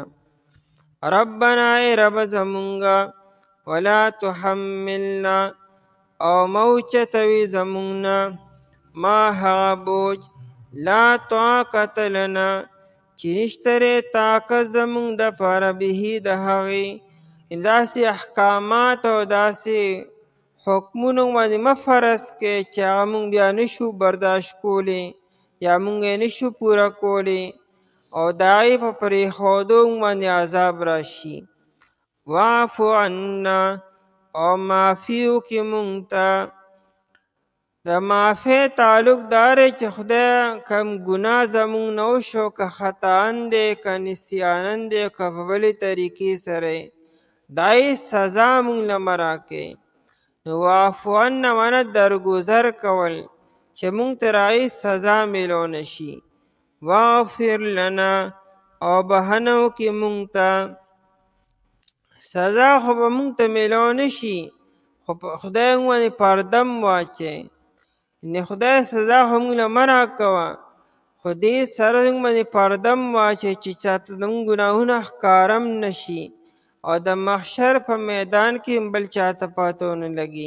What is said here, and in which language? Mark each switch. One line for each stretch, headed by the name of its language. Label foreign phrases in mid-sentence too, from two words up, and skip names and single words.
Pashto: ربنا ای رب زمونږه
Arabic: ولا تحملنا،
Pashto: او مه اوچتوي زمونږ نه ما هغه بوج
Arabic: لا طاقت لنا
Pashto: چې نشته دی طاقت زمونږ دپاره بهي د هغې. داسې احکامات او داسې حکمونه باندې مه فرض کړئ چې هغه مونږ بیا نشو برداشت کولی یا مونږ یې نشو پوره کولی. او د هغې په پرېښودو موږ باندې عذاب راشي.
Arabic: واعف عنا
Pashto: او معافي وکړي موږ ته. د معافۍ تعلق دا دی چې خدای کم ګناه زموږ نه وشو، که خطاً دی که نسیانن دی که په بلې طریقې سره دا یې سزا موږ له مه راکړې. نو
Arabic: واعف عنا
Pashto: معنی درګذر کول چې موږ ته د هغې سزا میلو نه شي.
Arabic: واغفر لنا
Pashto: او بخښنه وکړي موږ ته. سزا خو به موږ ته میلو نه شي، خو خدای موږ باندې پرده م واچوي. یعنې خدای سزا خو موږ له مه راکوه، خو دې سره موږ باندې پرده م واچوي چې چاته زموږ ګناهونه ښکاره م نه شي او د محشر په میدان کې بل چاته پته ونه لګي.